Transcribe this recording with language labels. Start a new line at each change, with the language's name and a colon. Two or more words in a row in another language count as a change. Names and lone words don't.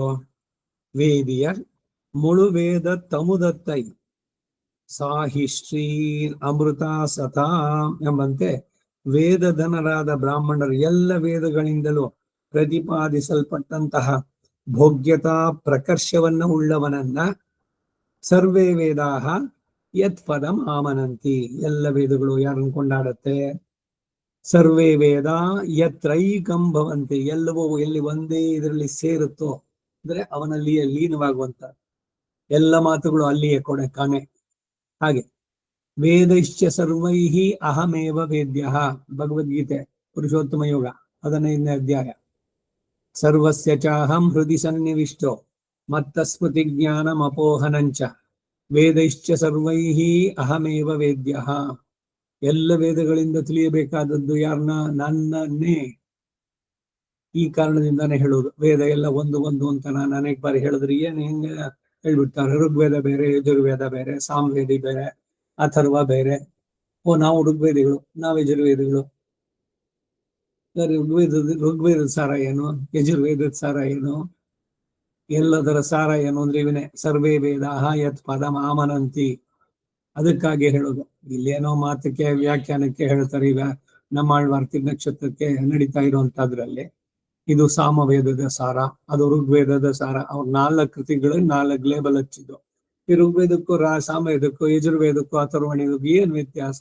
Kannada: ವೇದಿಯ ಮುಳು ವೇದ ತಮುದತ್ತೈ ಸಾಹಿ ಶ್ರೀ ಅಮೃತ ಸತಾ ಎಂಬಂತೆ ವೇದಧನರಾದ ಬ್ರಾಹ್ಮಣರು ಎಲ್ಲ ವೇದಗಳಿಂದಲೂ ಪ್ರತಿಪಾದಿಸಲ್ಪಟ್ಟಂತಹ ಭೋಗ್ಯತಾ ಪ್ರಕರ್ಷವನ್ನ ಉಳ್ಳವನನ್ನ
Sanskrit: ಸರ್ವೇ ವೇದಾಹ ಯತ್ ಪದಂ ಆಮನಂತಿ.
Kannada: ಎಲ್ಲ ವೇದಗಳು ಯಾರನ್ನು ಕೊಂಡಾಡುತ್ತೆ?
Sanskrit: ಸರ್ವೇ ವೇದ ಯತ್ರೈಕಂ ಭವಂತಿ.
Kannada: ಎಲ್ಲವೂ ಎಲ್ಲಿ ಒಂದೇ ಇದರಲ್ಲಿ ಸೇರುತ್ತೋ ಅಂದ್ರೆ ಅವನಲ್ಲಿಯೇ ಲೀನವಾಗುವಂತ ಎಲ್ಲ ಮಾತುಗಳು ಅಲ್ಲಿಯೇ ಕಾಣೆ.
Sanskrit: ಹಾಗೆ ವೇದೈಶ್ಚ ಸರ್ವೈಹಿ ಅಹಮೇವ ವೇದ್ಯ.
Kannada: ಭಗವದ್ಗೀತೆ ಪುರುಷೋತ್ತಮ ಯೋಗ 15ನೇ ಅಧ್ಯಾಯ.
Sanskrit: ಸರ್ವಸ್ಯ ಚಾಹಂ ಹೃದಯ ಸನ್ನಿವಿಷ್ಟೋ ಮತ್ತ ಸ್ಮೃತಿ ಜ್ಞಾನಂ ಅಪೋಹನಂಚ ವೇದೈಶ್ಚ ಸರ್ವೈಹಿ ಅಹಮೇವ ವೇದ್ಯ.
Kannada: ಎಲ್ಲ ವೇದಗಳಿಂದ ತಿಳಿಯಬೇಕಾದದ್ದು ಯಾರನ್ನ? ನನ್ನನ್ನೇ. ಈ ಕಾರಣದಿಂದಾನೇ ಹೇಳುವುದು. ವೇದ ಎಲ್ಲ ಒಂದು ಒಂದು ಅಂತ ನಾನು ಅನೇಕ ಬಾರಿ ಹೇಳಿದ್ರೆ ಏನು ಹಿಂಗೆ ಹೇಳ್ಬಿಡ್ತಾರೆ. ಋಗ್ವೇದ ಬೇರೆ, ಯಜುರ್ವೇದ ಬೇರೆ, ಸಾಮವೇದಿ ಬೇರೆ, ಅಥರ್ವ ಬೇರೆ. ನಾವು ಋಗ್ವೇದಿಗಳು, ನಾವು ಯಜುರ್ವೇದಿಗಳು. ಋಗ್ವೇದದ ಸಾರ ಏನು? ಯಜುರ್ವೇದದ ಸಾರ ಏನು? ಎಲ್ಲದರ ಸಾರ ಏನು ಅಂದ್ರೆ ಇವನೇ
Sanskrit: ಸರ್ವೇ ವೇದಾಹ ಯತ್ ಪದಂ ಆಮನಂತಿ.
Kannada: ಅದಕ್ಕಾಗಿ ಹೇಳೋದು. ಇಲ್ಲೇನೋ ಮಾತಕ್ಕೆ ವ್ಯಾಖ್ಯಾನಕ್ಕೆ ಹೇಳ್ತಾರೆ. ಈಗ ನಮ್ಮಾಳ್ವಾರ್ತಿಕ ನಕ್ಷತ್ರಕ್ಕೆ ನಡೀತಾ ಇರುವಂತದ್ರಲ್ಲಿ ಇದು ಸಾಮವೇದದ ಸಾರ, ಅದು ಋಗ್ವೇದದ ಸಾರ. ಅವ್ರ 4 ಕೃತಿಗಳು 4 ಲೇಬಲ್ ಹಚ್ಚಿದ್ದು. ಈ ಋಗ್ವೇದಕ್ಕೂ ಸಾಮವೇದಕ್ಕೂ ಯಜುರ್ವೇದಕ್ಕೂ ಅಥರ್ವಣಿಗೂ ಏನ್ ವ್ಯತ್ಯಾಸ?